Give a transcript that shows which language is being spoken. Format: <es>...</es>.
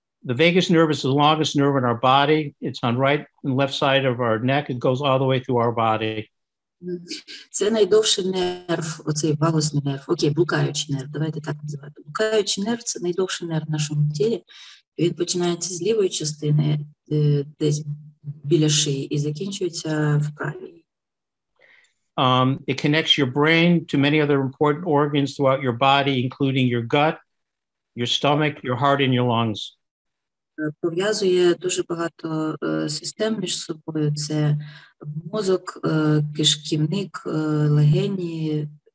<en>The vagus nerve is the longest nerve in our body. It's on right and left side of our neck. It goes all the way through our body.</en> <uk>Це найдовший нерв, оцей вагусний нерв. Окей, блукаючий нерв, давайте так називати. Блукаючий нерв – це найдовший нерв в нашому тілі. Він починається з лівої частини, десь біля шиї, і закінчується в правій.</uk> <en>It connects your brain to many other important organs throughout your body, including your gut, your stomach, your heart, and your lungs.</en> <uk>Пов'язує дуже багато систем між собою. Це мозок, кишківник, легені.</uk>